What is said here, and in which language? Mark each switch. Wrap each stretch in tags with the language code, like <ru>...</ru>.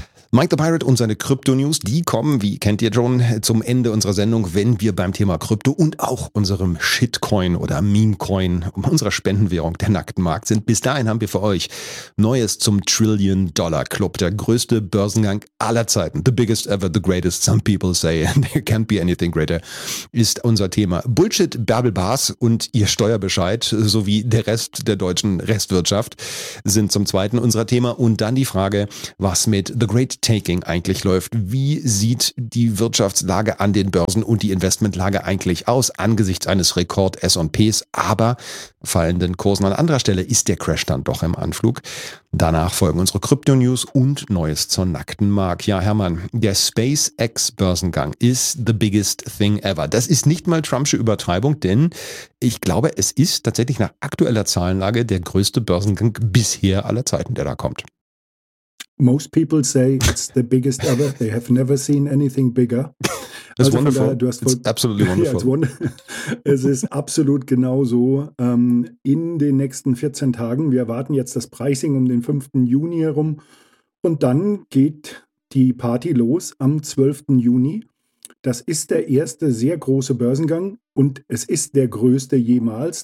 <de>Mike the Pirate und seine Krypto-News, die kommen, wie kennt ihr schon, zum Ende unserer Sendung, wenn wir beim Thema Krypto und auch unserem Shitcoin oder Memecoin, unserer Spendenwährung, der nackten Markt sind. Bis dahin haben wir für euch Neues zum Trillion-Dollar-Club, der größte Börsengang aller Zeiten.</de> <en>The biggest ever, the greatest, some people say, and there can't be anything greater,</en> <de>ist unser Thema. Bullshit, Bärbelbars und ihr Steuerbescheid sowie der Rest der deutschen Restwirtschaft sind zum zweiten unserer Thema. Und dann die Frage, was mit The Great Risk-Taking eigentlich läuft. Wie sieht die Wirtschaftslage an den Börsen und die Investmentlage eigentlich aus angesichts eines Rekord-S&Ps, aber fallenden Kursen? An anderer Stelle ist der Crash dann doch im Anflug. Danach folgen unsere Krypto-News und Neues zur nackten Mark. Ja, Hermann, der SpaceX-Börsengang ist</de> <en>the biggest thing ever.</en> <de>Das ist nicht mal Trumpsche Übertreibung, denn ich glaube, es ist tatsächlich nach aktueller Zahlenlage der größte Börsengang bisher aller Zeiten, der da kommt.</de> <en>Most people say it's the biggest ever. They have never seen anything bigger. It's also wonderful.</en> <de>Du hast</de> <en>it's absolutely wonderful. Yeah,</en> <de>es ist absolut genau so. In den nächsten 14 Tagen, wir erwarten jetzt das Pricing um den 5. Juni herum. Und dann geht die Party los am 12. Juni. Das ist der erste sehr große Börsengang. Und es ist der größte jemals.</de>